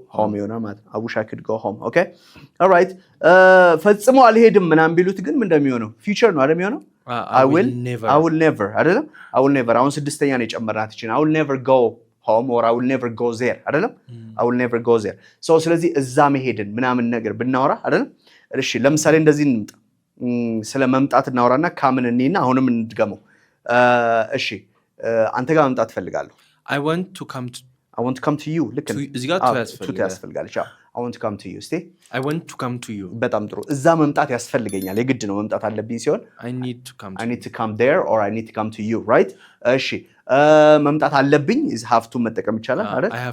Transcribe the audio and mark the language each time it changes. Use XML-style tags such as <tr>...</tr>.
<am>home ይሆናል ማለት</am> <en>I wish I could go home</en> <am>okay all right ፈጽሞ አልሄድም ምናምን ቢሉት ግን ምን እንደሚሆነው future ነው አይደል የሚሆነው I will never አይደለም I will never አሁን ስድስተኛ ነው የጨመርናት እቺን</am> <en>I will never go home or I will never go there</en> <am>አይደለም I will never go there so ስለዚህ እዛ መሄድን ምናምን ነገር ብናወራ አይደለም እሺ ለምሳሌ እንደዚህ እንምጣ ስለ መምጣት እናወራና ካምን እንይና አሁንም እንድገመው እሺ አንተ ጋር መምጣት ፈልጋለሁ</am> <en>I want to come to you</en> <am>ልክ ነው እዚህ ጋር</am> <en>ያስፈልጋል I want to come to you እስቲ I want to come to you</en> <am>በጣም ጥሩ እዛ መምጣት ያስፈልገኛል የግድ ነው መምጣት አለብኝ ሲሆን</am> <en>I need to come there or I need to come to you right</en> <am>እሺ መምጣት አለብኝ</am> <en>is have to</en> <am>መጠቀም ይቻላል አይደል</am>